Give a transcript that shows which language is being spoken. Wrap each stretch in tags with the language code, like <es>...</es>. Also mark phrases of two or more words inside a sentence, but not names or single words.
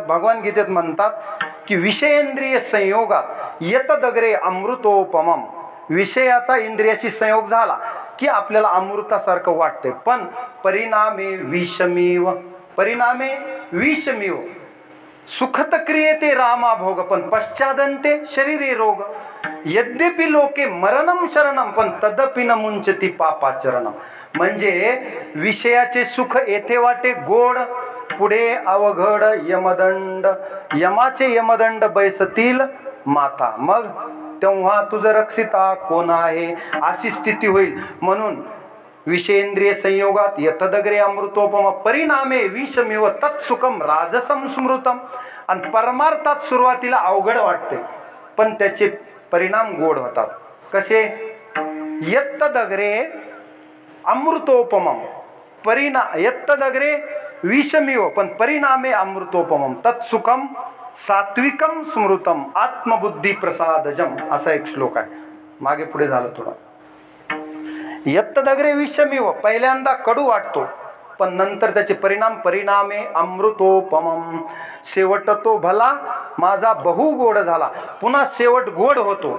<mr>भगवान गीतेत म्हणतात की</mr> <sa>विषयेंद्रिय संयोगात यतदग्रे अमृतोपमम.</sa> <mr>विषयाचा इंद्रियाशी संयोग झाला की आपल्याला अमृतासारखं वाटते, पण</mr> <sa>परिणामे विषमीव. सुखत क्रियेते रामा भोग, पण पश्चादंते शरीरे रोग. यद्यपि लोके मरणम शरणम, पण तदपि न मुंचती पापाचरणम.</sa> <mr>म्हणजे विषयाचे सुख येथे वाटे गोड, पुढे अवघड यमदंड. यमाचे यमदंड बैसतील माथा. मग तेव्हा तुझं रक्षिता कोण आहे, अशी स्थिती होईल.</mr> <sa>म्हणून विषयेंद्रिय संयोगात यतदग्रे अमृतोपम, परिणामे विषमिव तत्सुखम राजसम स्मृतम.</sa> <mr>आणि परमार्थात सुरुवातीला अवघड वाटते, पण त्याचे परिणाम गोड होतात. कसे?</mr> <sa>यत्तदग्रे अमृतोपमम, यत्तदग्रे विषमिव, पण परिणामे अमृतोपमम तत्सुखम सात्विकम स्मृतम आत्मबुद्धी प्रसादजम.</sa> <mr>असा एक श्लोक आहे, मागे पुढे झालं थोडं.</mr> <sa>यत्तदग्रे विषमिव,</sa> <mr>पहिल्यांदा कडू वाटतो, पण नंतर त्याचे</mr> <sa>परिणामे अमृतोपमम.</sa> <mr>शेवट तो भला माझा बहु गोड झाला. पुन्हा शेवट गोड होतो.</mr>